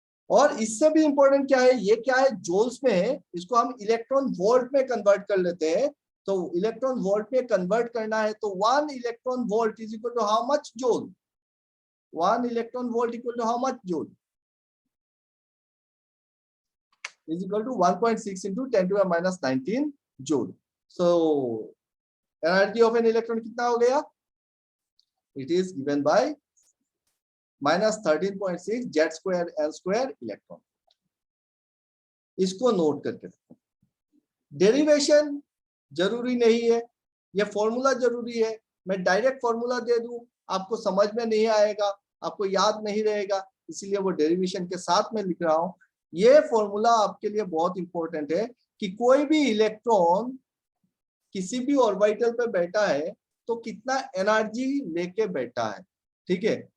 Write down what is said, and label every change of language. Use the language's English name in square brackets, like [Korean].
[Hindi] और इससे भी इंपॉर्टेंट क्या है, ये क्या है, जूल्स में है, इसको हम इलेक्ट्रॉन वोल्ट में कन्वर्ट कर लेते हैं। तो इलेक्ट्रॉन वोल्ट में कन्वर्ट करना है तो [English] 1 electron volt is equal to how much joule, 1 electron volt equal to how much joule, is equal to 1.6 into 10 to the -19 joule. So energy of an electron [Hindi] कितना हो गया, [English] it is given by -13.6 Z square n square electron. [Hindi] इसको note करके रखो, derivation जरूरी नहीं है, ये फॉर्मूला जरूरी है। मैं डायरेक्ट फॉर्मूला दे दूं आपको समझ में नहीं आएगा, आपको याद नहीं रहेगा, इसीलिए वो डेरिवेशन के साथ में लिख रहा हूं। ये फॉर्मूला आपके लिए बहुत इंपॉर्टेंट है कि कोई भी इलेक्ट्रॉन किसी भी ऑर्बिटल पे बैठा है तो कितना एनर्जी लेके बैठा है, ठीक है।